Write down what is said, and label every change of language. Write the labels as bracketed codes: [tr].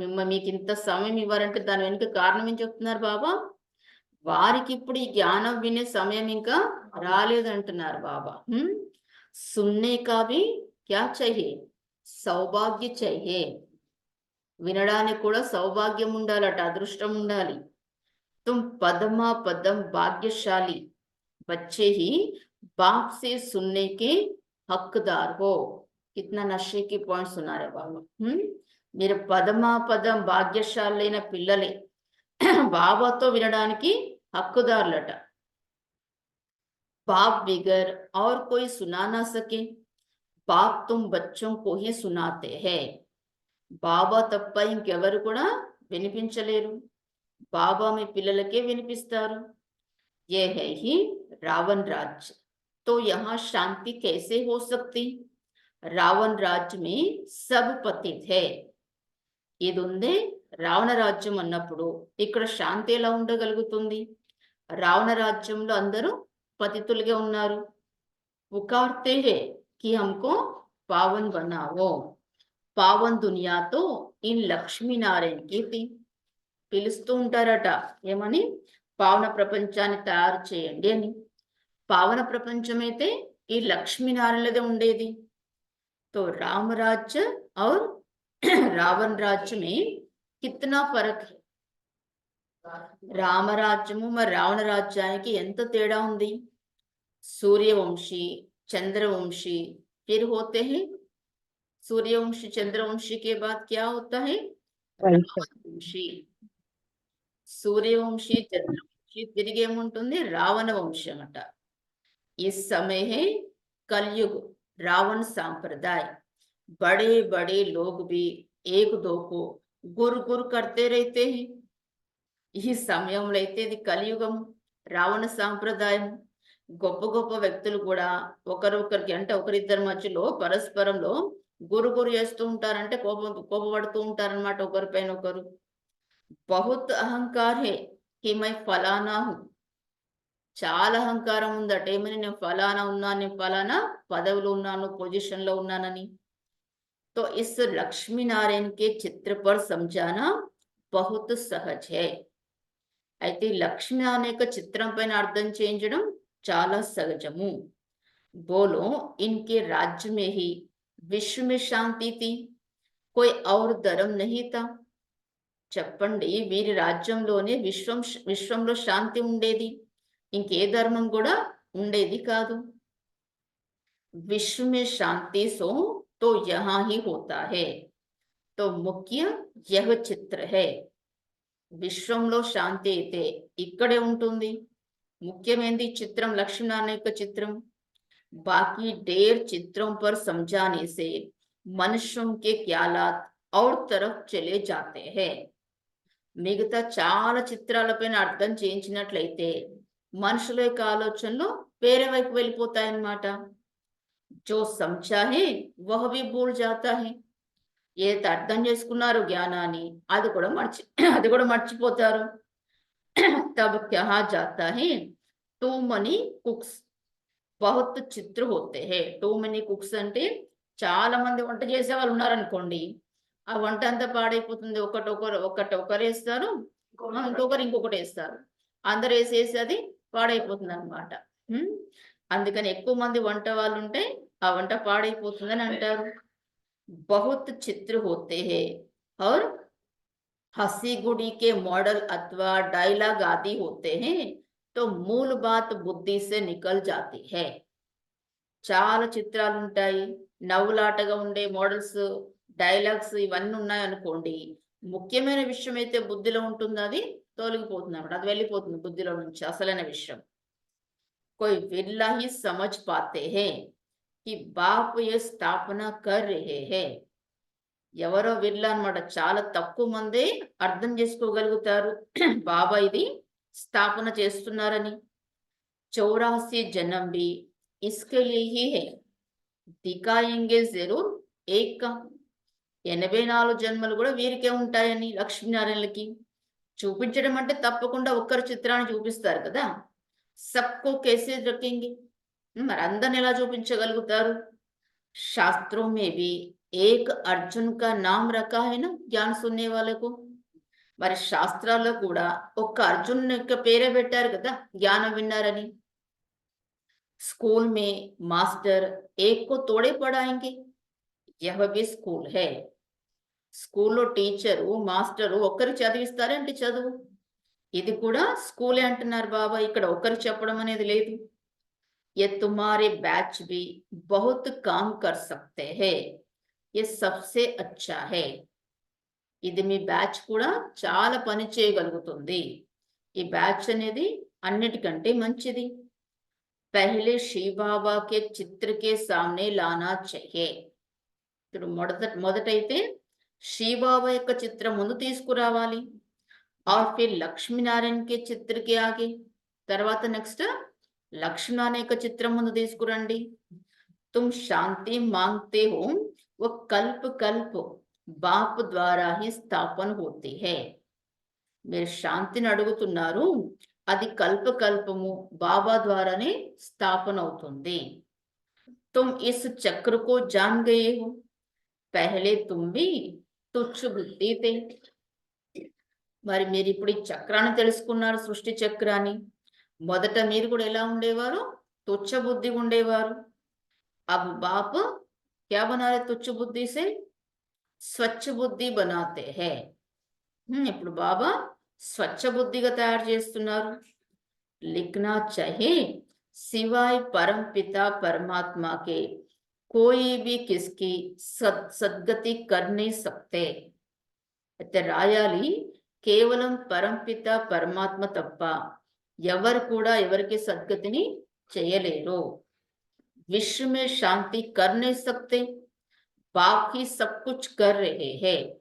[te] మీకు ఇంత సమయం ఇవ్వరంటే దాని వెనుక కారణం ఏం చెప్తున్నారు బాబా? వారికి ఇప్పుడు ఈ జ్ఞానం వినే సమయం ఇంకా రాలేదంటున్నారు బాబా. [hi] సున్నే కా భీ క్యా चाहिए, సౌభాగ్య चाहिए. [te] వినడానికి కూడా సౌభాగ్యం ఉండాలట, అదృష్టం ఉండాలి. [hi] तुम पदमा पदम भाग्यशाली बच्चे ही बाप से सुनने के हकदार हो. कितना नशे की पॉइंट सुना रहे बाबा. [te] మీరు పదమా పదం భాగ్యశాలైన పిల్లలే, బాబాతో వినడానికి హక్కుదారులట. [hi] बाप बिगर और कोई सुना ना सके, बाप तुम बच्चों को ही सुनाते हैं. [te] బాబా తప్ప ఇంకెవరు కూడా వినిపించలేరు, బాబా మీ పిల్లలకే వినిపిస్తారు. [hi] ये है ही रावण राज्य, तो यहाँ शांति कैसे हो सकती. రావణ రాజ్యం में सब पतित है. [te] ఇది ఉందే రావణ రాజ్యం అన్నప్పుడు ఇక్కడ శాంతి ఎలా ఉండగలుగుతుంది? రావణ రాజ్యంలో అందరూ పతితులుగా ఉన్నారు. [hi] పుకార్తే హే కి హమ్కో పావన్ బనావో. [te] పావన్ దునియాతో ఇన్ లక్ష్మీనారాయణకి పిలుస్తూ ఉంటారట ఏమని, పావన ప్రపంచాన్ని తయారు చేయండి అని. పావన ప్రపంచం అయితే ఈ లక్ష్మీనారాయణదే ఉండేది. [hi] तो राम राज्य और रावण राज्य में कितना फर्क है? [te] రామరాజ్యము మరి రావణ రాజ్యానికి ఎంత తేడా ఉంది. [hi] सूर्यवंशी चंद्रवंशी फिर होते हैं, सूर्यवंशी चंद्रवंशी के बाद क्या होता है, [te] వైశ్య [hi] वंशी. सूर्यवंशी चंद्रवंशी [te] తిరిగి ఏముంటుంది, రావణ వంశం అట. [hi] इस समय है कलयुग रावण संप्रदाय. बड़े बड़े लोग भी एक दो को गुरु गुरु करते रहते हैं. [te] ఈ సమయంలో అయితే ఇది కలియుగం, రావణ సాంప్రదాయం. గొప్ప గొప్ప వ్యక్తులు కూడా ఒకరొకరికి అంటే ఒకరిద్దరి మధ్యలో పరస్పరంలో గురు గురు చేస్తూ ఉంటారంటే కోపపడుతూ ఉంటారన్నమాట ఒకరిపైన ఒకరు. [hi] బహుత్ అహంకార్ హే కి మై ఫలానా హూ. [te] చాలా అహంకారం ఉందట ఏమని, నేను ఫలానా ఉన్నాను, నేను ఫలానా పదవిలో ఉన్నాను, పొజిషన్ లో ఉన్నానని. [hi] तो इस लक्ष्मी नारायण के चित्र पर समझाना बहुत सहज है. [te] అయితే లక్ష్మీనారాయణ యొక్క చిత్రం పైన అర్థం చేయించడం చాలా సహజము. [hi] बोलो इनके राज्य में ही विश्व में शांति थी, कोई और धर्म नहीं था. [te] చెప్పండి, వీరి రాజ్యంలోనే విశ్వంలో శాంతి ఉండేది, ఇంకే ధర్మం కూడా ఉండేది కాదు. [hi] विश्व में शांति सो तो यहाँ ही होता है. तो मुख्य यह चित्र है. [te] విశ్వంలో శాంతి అయితే ఇక్కడే ఉంటుంది. ముఖ్యమైనది చిత్రం, లక్ష్మీనారాయణ యొక్క చిత్రం. [hi] बाकी ढेर चित्रों पर समझाने से मनुष्यों के ख्यालात और तरफ चले जाते हैं. [te] మిగతా చాలా చిత్రాలపైన అర్థం చేయించినట్లయితే మనుషుల యొక్క ఆలోచనలు వేరే వైపు వెళ్ళిపోతాయన్నమాట. [hi] जो समझा है वह भी भूल जाता है. [te] ఏదైతే అర్థం చేసుకున్నారో జ్ఞానాన్ని అది కూడా మర్చిపోతారు. [hi] Thumb కహా జాతా high two money cooks బహుత్ చిత్ర హోతే హై. [te] టూ మనీ కుక్స్ అంటే చాలా మంది వంట చేసే వాళ్ళు ఉన్నారనుకోండి, ఆ వంట అంతా పాడైపోతుంది. ఒకరు వేస్తారు, ఇంకొకటి వేస్తారు, అందరు వేసేసి అది పాడైపోతుంది అనమాట. అందుకని ఎక్కువ మంది వంట వాళ్ళు ఉంటే ఆ వంట పాడైపోతుందని అంటారు. [hi] बहुत चित्र होते हैं और हंसी गुड़ी के मॉडल अथवा डायलॉग आदि होते हैं, तो मूल बात बुद्धि से निकल जाती है. [te] చాలా చిత్రాలు ఉంటాయి, నవ్వులాటగా ఉండే మోడల్స్, డైలాగ్స్ ఇవన్నీ ఉన్నాయి అనుకోండి, ముఖ్యమైన విషయం అయితే బుద్ధిలో ఉంటుంది, అది తొలగిపోతుంది అన్నమాట, అది వెళ్ళిపోతుంది బుద్ధిలో నుంచి అసలైన విషయం. [hi] कोई विरला ही समझ पाते हैं कि बाप ये स्थापना कर रहे हैं. [te] ఎవరో విర్లా అన్నమాట, చాలా తక్కువ మంది అర్థం చేసుకోగలుగుతారు బాబా ఇది స్థాపన చేస్తున్నారని. [hi] 84 जन्म भी इसके लिए ही है, दिखाएंगे जरूर एक का. [te] 84 జన్మలు కూడా వీరికే ఉంటాయని లక్ష్మీనారాయణలకి చూపించడం అంటే తప్పకుండా ఒక్కరి చిత్రాన్ని చూపిస్తారు కదా. [hi] సబ్కో कैसे रखेंगे, [te] మరి అందరిని ఎలా చూపించగలుగుతారు. [hi] శాస్త్రం में भी एक अर्जुन का नाम रखा है ना, ज्ञान सुनने वाले को. [te] మరి శాస్త్రాల్లో కూడా ఒక్క అర్జున్ యొక్క పేరే పెట్టారు కదా జ్ఞానం విన్నారని. [hi] स्कूल में मास्टर एक को तोड़े पढ़ाएंगे, यह भी स्कूल है. [te] స్కూల్లో టీచరు మాస్టరు ఒక్కరు చదివిస్తారంటే చదువు, ఇది కూడా స్కూలే అంటున్నారు బాబా. ఇక్కడ ఒక్కరు చెప్పడం అనేది లేదు. [hi] ये तुम्हारे बैच भी बहुत काम कर सकते हैं, ये सबसे अच्छा है. [te] ఇది మీ బ్యాచ్ కూడా చాలా పని చేయగలుగుతుంది, ఈ బ్యాచ్ అనేది అన్నిటికంటే మంచిది. [hi] पहले शिव बाबा के चित्र के सामने लाना चाहिए. [te] ఇప్పుడు మొదటైతే శ్రీబాబా యొక్క చిత్రం ముందు తీసుకురావాలి. [hi] और फिर లక్ష్మీనారాయణ के चित्र के आगे, [te] తర్వాత నెక్స్ట్ లక్ష్మీనారాయణ యొక్క చిత్రం ముందు తీసుకురండి. [hi] तुम शांति मांगते हो, वो कल्प कल्प बाप द्वारा ही स्थापन होती है. [te] మీరు శాంతిని అడుగుతున్నారు, అది కల్పకల్పము బాబా ద్వారానే స్థాపన అవుతుంది. [hi] तुम इस चक्र को जान गए हो, पहले तुम भी तुच्छ बुद्धि थे। [te] మరి మీరు ఇప్పుడు ఈ చక్రాన్ని తెలుసుకున్నారు, సృష్టి చక్రాన్ని. మొదట మీరు కూడా ఎలా ఉండేవారు? తుచ్చ బుద్ధి ఉండేవారు. [hi] अब बाप क्या बना रहे तुच्छ बुद्धि से? [te] స్వచ్ఛ బుద్ధి [hi] बनाते हैं. [te] ఇప్పుడు బాబా స్వచ్ఛ బుద్ధిగా తయారు చేస్తున్నారు. [hi] लिखना चाहिए सिवाय परम पिता परमात्मा के कोई भी किसकी सद्गति कर नहीं सकते. [te] అయితే రాయాలి, కేవలం పరంపిత పరమాత్మ తప్ప ఎవరు కూడా ఎవరికి సద్గతిని చేయలేరు. [hi] విశ్వ మే శాంతి कर नहीं सकते, బాకీ సబ్ కుచ్ కర్ రహే హై.